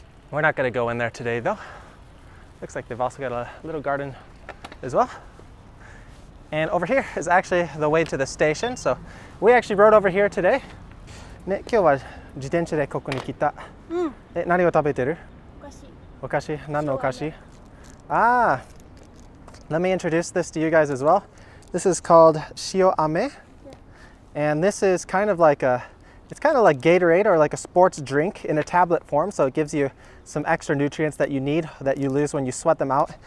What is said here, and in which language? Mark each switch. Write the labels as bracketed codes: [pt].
[en] We're not going to go in there today though. Looks like they've also got a little garden as well. And over here is actually the way to the station. So we actually rode over here today. [ja] ね、今日は自転車でここに来た。何を食べてる？お菓子。何のお菓子？ [en] Ah, let me introduce this to you guys as well. This is called shio ame. And this is kind of like it's kind of like Gatorade or like a sports drink in a tablet form. So it gives you some extra nutrients that you need, that you lose when you sweat them out.